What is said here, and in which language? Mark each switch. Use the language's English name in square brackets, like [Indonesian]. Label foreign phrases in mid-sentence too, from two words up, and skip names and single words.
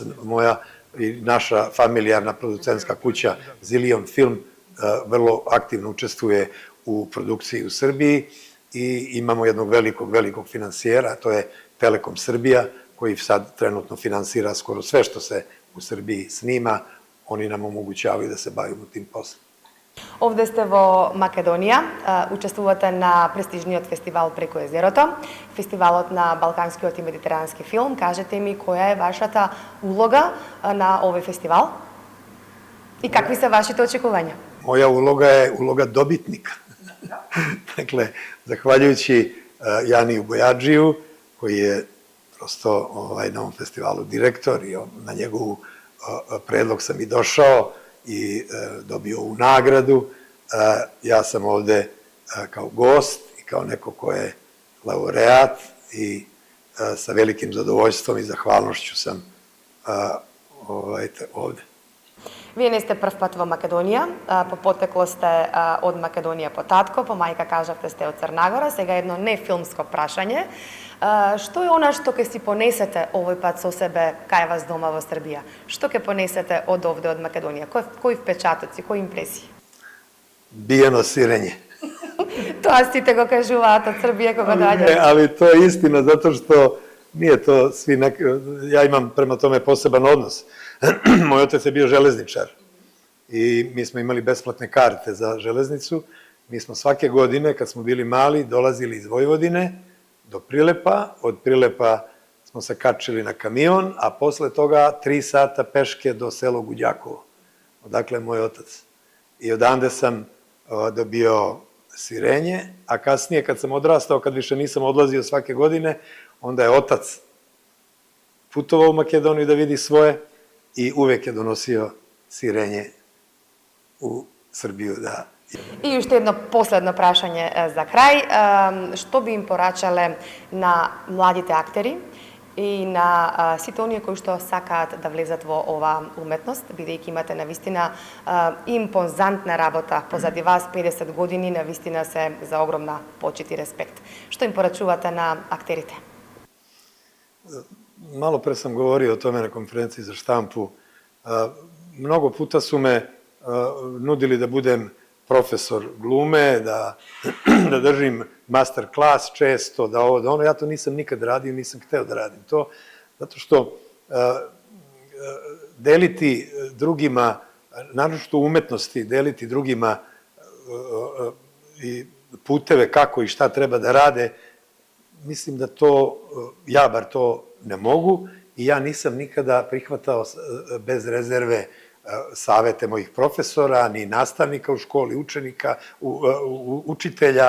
[Serbian] Moja i naša familijarna producentska kuća Zilion Film vrlo aktivno učestvuje u produkciji u Srbiji i imamo jednog velikog finansijera, to je Telekom Srbija, koji sad trenutno finansira skoro sve što se u Srbiji snima. Oni nam omogućavaju da se bavimo tim poslom. [Macedonian] Овде сте во Македонија, учествувате на престижниот фестивал Преко езерото, фестивалот на балканскиот и медитерански филм. Кажете ми, која е вашата улога на овој фестивал и какви се вашите очекувања? [Serbian] Moja uloga je uloga dobitnika. Dakle, zahvaljujući Janiju Bojađiju, koji je prosto na ovom festivalu direktor i na njegovu predlog sam i došao i dobio ovu nagradu. Ja sam ovde kao gost i kao neko ko je laureat i sa velikim zadovoljstvom i zahvalnošću sam ovde. [Macedonian] Вие не сте прв пат во Македонија, по потекло сте од Македонија по татко, по мајка кажавте сте од Црна Гора, сега едно не филмско прашање. Што е она што ќе си понесете овој пат со себе кај вас дома во Србија? Што ќе понесете од овде, од Македонија? Кои впечатоци, кои импресии? Биено сирење. Тоа сите го кажуваат од Србија кога доаѓаат. Не, [Serbian] ali to je istina, zato što nije to svi ja imam prema tome poseban odnos. Moj otac je bio železničar i mi smo imali besplatne karte za železnicu. Mi smo svake godine, kad smo bili mali, dolazili iz Vojvodine do Prilepa. Od Prilepa smo se kačili na kamion, a posle toga 3 sata peške do sela Gudjakovo. Odakle je moj otac. I odande sam dobio sirenje, a kasnije kad sam odrastao, kad više nisam odlazio svake godine, onda je otac putovao u Makedoniju da vidi svoje i uvek je donosio sirenje u Srbiju. [Macedonian] И уште едно последно прашање за крај. Што би им порачале на младите актери и на сите оние кои што сакаат да влезат во ова уметност, бидејќи имате навистина импозантна работа позади вас, 50 години, навистина се за огромна почит и респект. Што им порачувате на актерите? [Serbian] Malo pre sam govorio o tome na konferenciji za štampu. Mnogo puta su me nudili da budem profesor glume, da držim master klas često, da ovo, da ono. Ja to nisam nikad radio, nisam hteo da radim to, zato što deliti drugima, naročito u umetnosti, deliti drugima i puteve kako i šta treba da rade, mislim da to, ja bar to ne mogu i ja nisam nikada prihvatao bez rezerve savete mojih profesora, ni nastavnika u školi, učenika, učitelja.